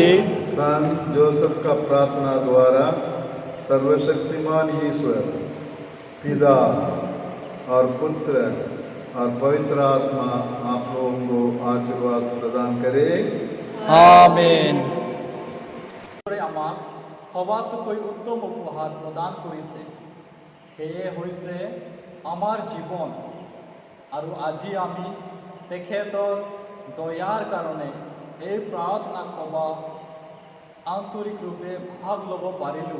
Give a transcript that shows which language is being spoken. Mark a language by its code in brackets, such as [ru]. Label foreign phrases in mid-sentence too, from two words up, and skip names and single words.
[hi] संत जोसेफ का प्रार्थना द्वारा सर्वशक्तिमान ईश्वर पिता और पुत्र और पवित्र आत्मा आप लोगों को आशीर्वाद प्रदान करे। आमीन। [as] আমাক সবাতোকৈ উত্তম উপহাৰ প্ৰদান কৰিছে, সেয়ে হৈছে আমাৰ জীৱন। আৰু আজি আমি তেখেতৰ দয়াৰ কাৰণে এই প্ৰাৰ্থনা সভা আন্তৰিক ৰূপে ভাগ ল'ব পাৰিলোঁ।